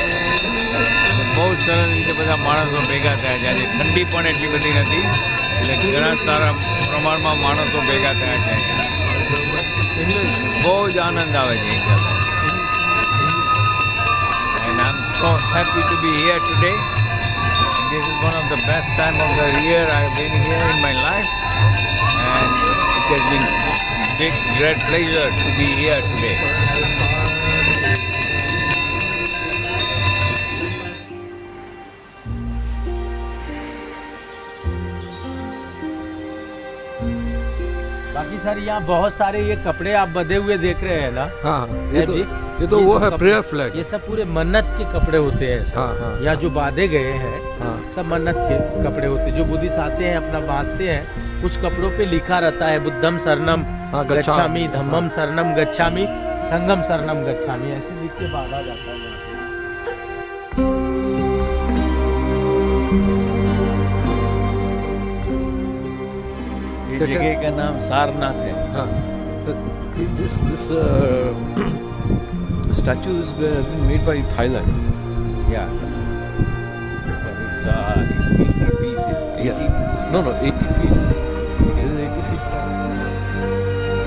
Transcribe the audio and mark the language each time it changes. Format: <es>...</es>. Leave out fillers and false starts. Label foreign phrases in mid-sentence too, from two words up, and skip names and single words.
<gu>બહુ સરસ રીતે બધા માણસો ભેગા થયા છે. આજે ઠંડી પણ એટલી બધી નથી એટલે ઘણા સારા પ્રમાણમાં માણસો ભેગા થયા છે અહીંયા. બહુ જ આનંદ આવે છે અહીંયા.</gu> <en>And I'm so happy to be here today. This is one of the best time of the year I've been here in my life, and it has been great pleasure to be here today.</en> <hi>बाकी सर यहाँ बहुत सारे ये कपड़े आप बंधे हुए देख रहे हैं ना। हाँ साहब जी, ये तो वो है कपड़े-</hi> <en>prayer flag.</en> <hi>ये सब पूरे मन्नत के कपड़े होते हैं सब। हाँ, हाँ। यहाँ जो बांधे गए हैं हाँ. सब मन्नत के कपड़े होते हैं। जो बुद्धिस्ट आते हैं अपना बांधते हैं, कुछ कपड़ों पे लिखा रहता है</hi> <pi>बुद्धम शरणम</pi> <hi>हाँ, गच्छामि।</hi> <pi>गच्छामि, धम्मम शरणम गच्छामि, संगम शरणम गच्छामि,</pi> <hi>ऐसे लिख के बांधा जाता है यहाँ पे। ये जगह का नाम सारनाथ है. हाँ.</hi> <en>This statue is been made by Thailand. Yeah. It's 80 pieces. 80 Yeah. pieces. No, 80 feet. This is 80 feet tall.</en>